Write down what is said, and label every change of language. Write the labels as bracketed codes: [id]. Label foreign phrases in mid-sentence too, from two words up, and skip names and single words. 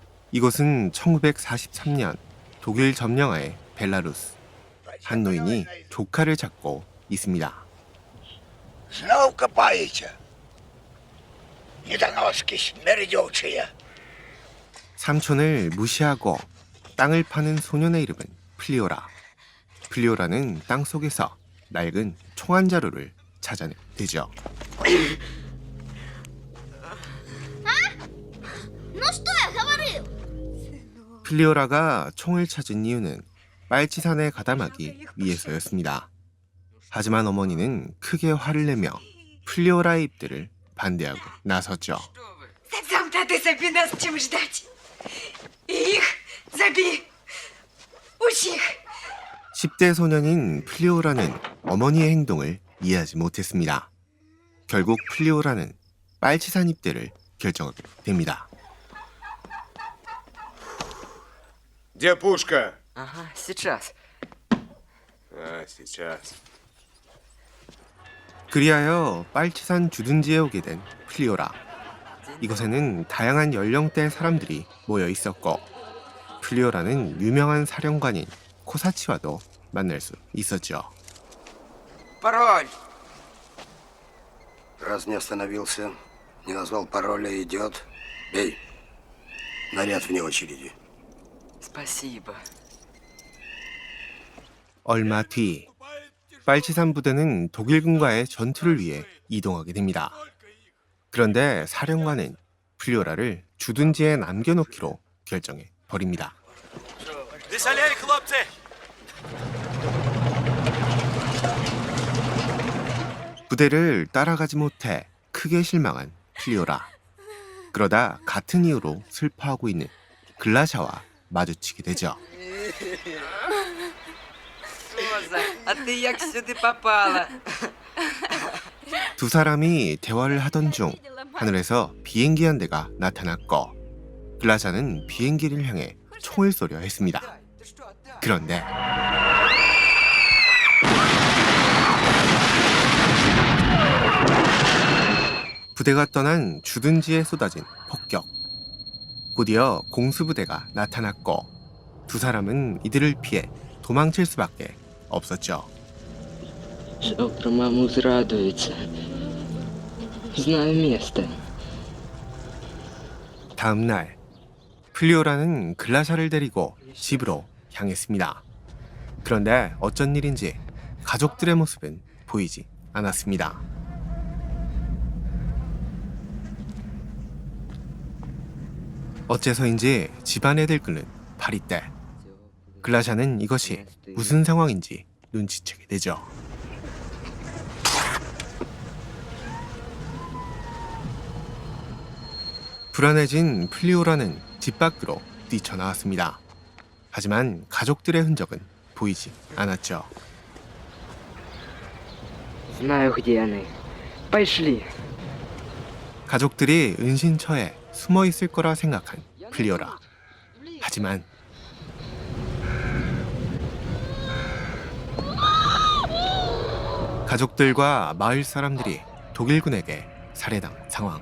[ko] 이곳은 1943년 독일 점령하에 벨라루스. 한 노인이 조카를 찾고 있습니다. [ru] Знов копаете? Недоноски, смердючие. [ko] 삼촌을 무시하고 땅을 파는 소년의 이름은 플리오라. 플리오라는 땅 속에서 낡은 총 한 자루를 찾아내죠. [ru] Ну что я говорил? [ko] 플리오라가 총을 찾은 이유는 빨치산에 가담하기 위해서였습니다. 하지만 어머니는 크게 화를 내며 플리오라의 입대를 반대하고 나섰죠. [ru] Сам-то ты забей нас, чем ждать. И их забей. Учи их. [ko] 10대 소년인 플리오라는 어머니의 행동을 이해하지 못했습니다. 결국 플리오라는 빨치산 입대를 결정하게 됩니다. [ru] Где пушка? Ага, сейчас. А, сейчас. [ko] 그리하여 빨치산 주둔지에 오게 된 플리오라. 이곳에는 다양한 연령대의 사람들이 모여 있었고 플리오라는 유명한 사령관인 코사치와도 만날 수 있었죠. [ru] Пароль! Раз не остановился, не назвал пароля, идет. Бей. Наряд вне очереди. Спасибо. [ko] 얼마 뒤 빨치산 부대는 독일군과의 전투를 위해 이동하게 됩니다. 그런데 사령관은 플리오라를 주둔지에 남겨놓기로 결정해 버립니다. 부대를 따라가지 못해 크게 실망한 플리오라. 그러다 같은 이유로 슬퍼하고 있는 글라샤와 마주치게 되죠. [ru] А ты як сюда попала? [ko] 두 사람이 대화를 하던 중 하늘에서 비행기 한 대가 나타났고 글라샤는 비행기를 향해 총을 쏘려 했습니다. 그런데 부대가 떠난 주둔지에 쏟아진 폭격. 곧이어 공수부대가 나타났고 두 사람은 이들을 피해 도망칠 수밖에 없었죠. [ru] Завтра мама возрадуется. Знаю место. [ko] 다음 날 플리오라는 글라샤를 데리고 집으로 향했습니다. 그런데 어쩐 일인지 가족들의 모습은 보이지 않았습니다. 어째서인지 집안에 들끓는 파리떼. 글라샤는 이것이 무슨 상황인지 눈치채게 되죠. 불안해진 플리오라는 집 밖으로 뛰쳐나왔습니다. 하지만 가족들의 흔적은 보이지 않았죠. [ru] Знаю, где они. Пошли. [ko] 가족들이 은신처에 숨어 있을 거라 생각한 플리오라. 하지만 가족들과 마을 사람들이 독일군에게 살해당 상황.